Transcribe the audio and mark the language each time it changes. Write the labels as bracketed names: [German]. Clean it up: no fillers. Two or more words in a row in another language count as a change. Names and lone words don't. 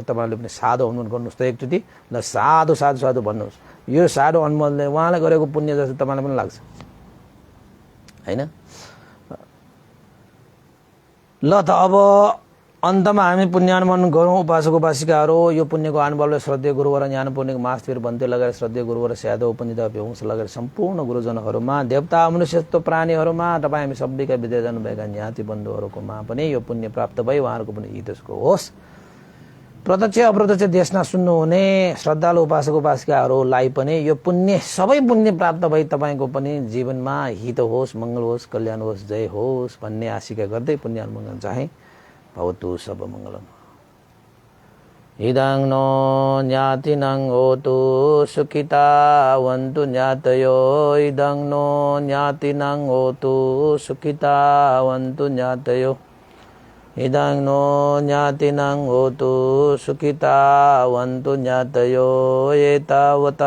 [Nepali] तपाईँहरूले पनि साधु अनुमोदन गर्नुहोस् त एकचोटि, ल [Pali] साधु साधु साधु [Nepali] भन्नुहोस्। यो साधु अनुमोदनले उहाँले गरेको पुण्य जस्तो तपाईँलाई पनि लाग्छ हैन। ल त अब अन्तमा हामी पुण्य अनुमोदन गरौँ। उपासक उपासिकाहरू, यो पुण्यको अनुभवले श्रद्धेय गुरुवर ज्ञान पूर्णिक महास्थिर भन्ते लगाएर श्रद्धेय गुरुवर स्यादव उपनिध व्यवंश लगाएर सम्पूर्ण गुरुजनहरूमा, देवता मनुष्यत्व प्राणीहरूमा, तपाईँ हामी सबैका विद्या जानुभएका ज्ञाति बन्धुहरूकोमा पनि यो पुण्य प्राप्त भई उहाँहरूको पनि हितको होस्। प्रत्यक्ष अप्रत्यक्ष देशना सुन्नुहुने श्रद्धालु उपासक उपासिकाहरूलाई पनि यो पुण्य, सबै पुण्य प्राप्त भई तपाईँको पनि जीवनमा हित होस्, मङ्गल होस्, कल्याण होस्, जय होस् भन्ने आशिका गर्दै पुण्य अनुमोदन चाहे [Pali] भवतु सब मङ्गलम्। इदं नो ज्ञातिनं होतु सुखितावन्तु ज्ञातयो, इदं नो ज्ञातिनं होतु सुखितावन्तु ज्ञातयो, इदं नो ज्ञातिनं होतु सुखितावन्तु ज्ञातयो, एतावता